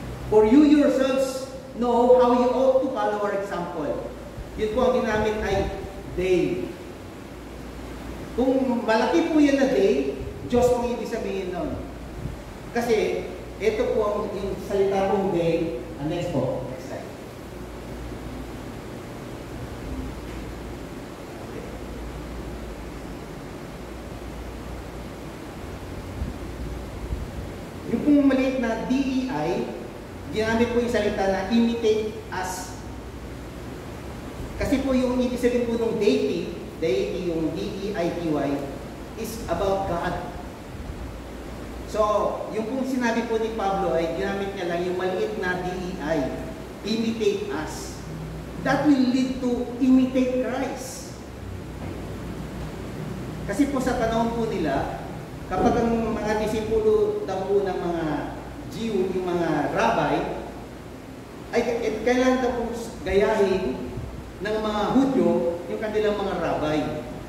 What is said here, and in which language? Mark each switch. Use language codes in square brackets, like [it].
[en] For you yourselves know how you ought to follow our example. [tl] Yun po ang ginamit ay they. Kung malaki po yan na they, Diyos po ibig sabihin nun. Kasi ito po ang yung salita pong they. Next po. [en] Next slide. Okay. [tl] Yung pong maliit na DEI, ginamit po yung salita na [en] imitate us. [tl] Kasi po yung ibig sabihin po ng deity yung D-E-I-T-Y, [en] is about God. [tl] So, yung pong sinabi po ni Pablo ay ginamit niya lang yung maliit na DEI, [en] imitate us. That will lead to imitate Christ. [tl] Kasi po sa panahon po nila, kapag ang mga disipulo daw po ng mga Jew, yung mga rabbi, ay kailangan daw po gayahin ng mga Hudyo yung kanilang mga rabbi.